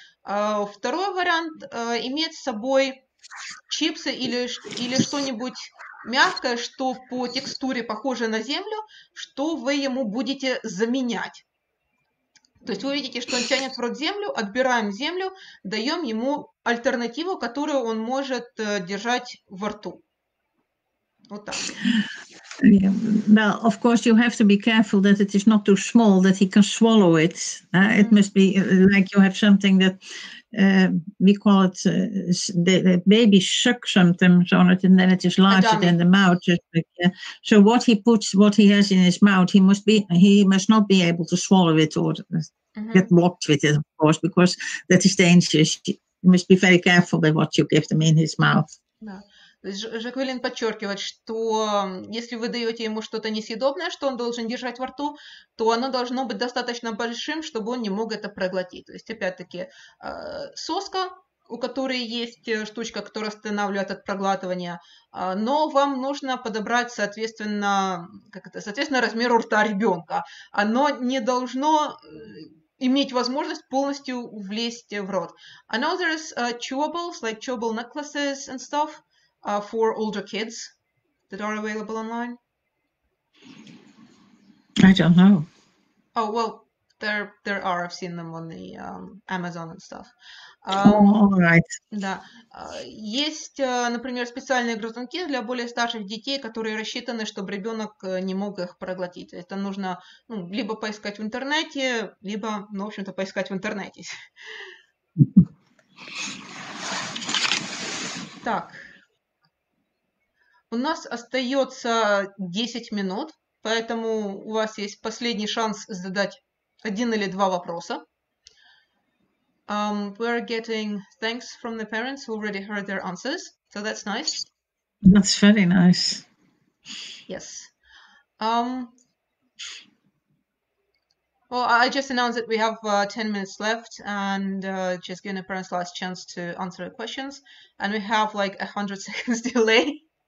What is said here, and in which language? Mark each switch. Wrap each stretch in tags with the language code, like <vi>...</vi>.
<ru>Второй вариант, иметь с собой чипсы или что-нибудь мягкое, что по текстуре похоже на землю, что вы ему будете заменять. То есть вы видите, что он тянет в рот землю, отбираем землю, даем ему альтернативу, которую он может держать во рту. Вот так.</ru> <en>Well, of course, you have to be careful that it is not too small, that he can swallow it. It must be like you have something that we call it, the baby suck sometimes on it, and then it is larger than the mouth. So what he has in his mouth, he must not be able to swallow it or get blocked with it, of course, because that is dangerous. You must be very careful with what you give them in his mouth. Yeah. Жаклин подчеркивает, что если вы даете ему что-то несъедобное, что он должен держать во рту, то оно должно быть достаточно большим, чтобы он не мог это проглотить. То есть, опять-таки, соска, у которой есть штучка, которая останавливает от проглатывания, но вам нужно подобрать, соответственно, размеру рта ребенка. Оно не должно иметь возможность полностью влезть в рот. I know there's chewables, like chewable necklaces and stuff, for older kids that are available online? I don't know. Oh, well, there are. I've seen them on the Amazon and stuff. All right.</en> <ru>Да. Есть, например, специальные грызунки для более старших детей, которые рассчитаны, чтобы ребенок не мог их проглотить. Это нужно либо поискать в интернете, либо, в общем-то, поискать в интернете. Так. У нас остается 10 минут, поэтому у вас есть последний шанс задать 1 или 2 вопроса.</ru> <en>We're getting thanks from the parents who already heard their answers, so that's nice. That's very nice. Yes. Well, I just announced that we have 10 minutes left, and just giving the parents last chance to answer the questions, and we have like 100 seconds delay.</en>